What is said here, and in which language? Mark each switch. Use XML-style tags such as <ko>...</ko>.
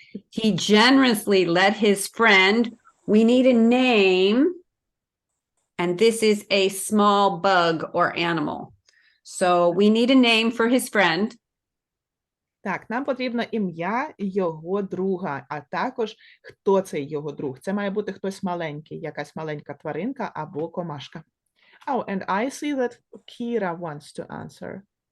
<en>He generously let his friend, we need a name, and this is a small bug or animal. So we need a name for his friend.</en> <uk>Так, нам потрібно ім'я його друга, а також хто цей його друг. Це має бути хтось маленький, якась маленька тваринка або комашка.</uk> <en>Oh, and I see that Kira wants to answer.</en>